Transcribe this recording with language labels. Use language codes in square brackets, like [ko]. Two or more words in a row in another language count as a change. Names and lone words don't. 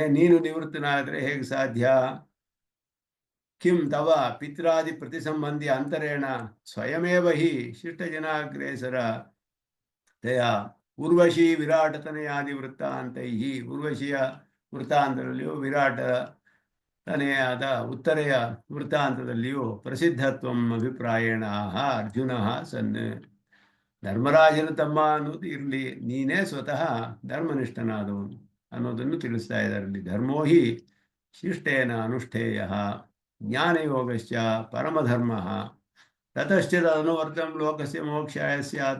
[kn] ನೀನು ನಿವೃತ್ತನಾದರೆ ಹೇಗೆ ಸಾಧ್ಯ? [sa] ಕಿಂ ತವ ಪಿತ್ರಾದಿ ಪ್ರತಿಸಂಬಂಧಿ ಅಂತರೇಣ ಸ್ವಯಮೇವ ಹಿ ಶಿಷ್ಟಜನಾಗ್ರೇಸರ ತಯ ಉರ್ವಶಿ ವಿರಾಟತನೆಯಾದಿ ವೃತ್ತಾಂತೈ. [kn] ಉರ್ವಶಿಯ ವೃತ್ತಾಂತದಲ್ಲಿಯೂ ವಿರಾಟ ತನೆಯಾದ ಉತ್ತರೆಯ ವೃತ್ತಾಂತದಲ್ಲಿಯೂ [sa] ಪ್ರಸಿದ್ಧತ್ವಂ ಅಭಿಪ್ರಾಯೇಣ ಅರ್ಜುನ ಸನ್. [kn] ಧರ್ಮರಾಜನ ತಮ್ಮ ಅನ್ನೋದು ಇರಲಿ, ನೀನೇ ಸ್ವತಃ ಧರ್ಮನಿಷ್ಠನಾದವನು ಅನ್ನೋದನ್ನು ತಿಳಿಸ್ತಾ ಇದ್ದಾರೆ. [sa] ಧರ್ಮೋ ಹಿ ಶಿಷ್ಟೇನ ಅನುಷ್ಠೇಯ ಜ್ಞಾನಯೋಗಶ್ಚ ಪರಮಧರ್ಮ ತತಶ್ಚ ಅನುವರ್ತಂ ಲೋಕಸ್ಯ ಮೋಕ್ಷಾಯ ಸ್ಯಾತ್.